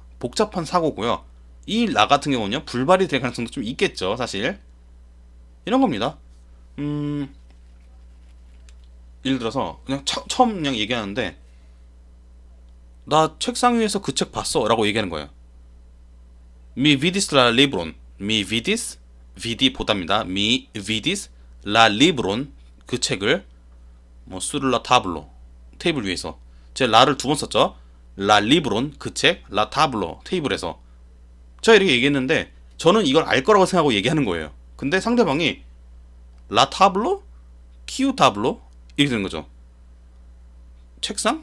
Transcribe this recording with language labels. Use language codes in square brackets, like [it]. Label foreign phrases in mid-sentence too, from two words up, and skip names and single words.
[ko] 복잡한 사고고요. 이 라 같은 경우는요, 불발이 될 가능성도 좀 있겠죠, 사실. 이런 겁니다. 예를 들어서 그냥 처음 그냥 얘기하는데, 나 책상 위에서 그 책 봤어 라고 얘기하는 거예요. [eo] Mi vidis la libron. Mi vidis, vidi 보답니다. Mi vidis la libron, [ko] 그 책을 뭐 [eo] sur la tablo, [ko] 테이블 위에서. 제가 라를 두 번 썼죠. [eo] la libron, [ko] 그 책, [eo] la tablo, [ko] 테이블에서. 제가 이렇게 얘기했는데 저는 이걸 알 거라고 생각하고 얘기하는 거예요. 근데 상대방이 [eo] la tablo? kiu tablo? [ko] 이렇게 되는 거죠. 책상?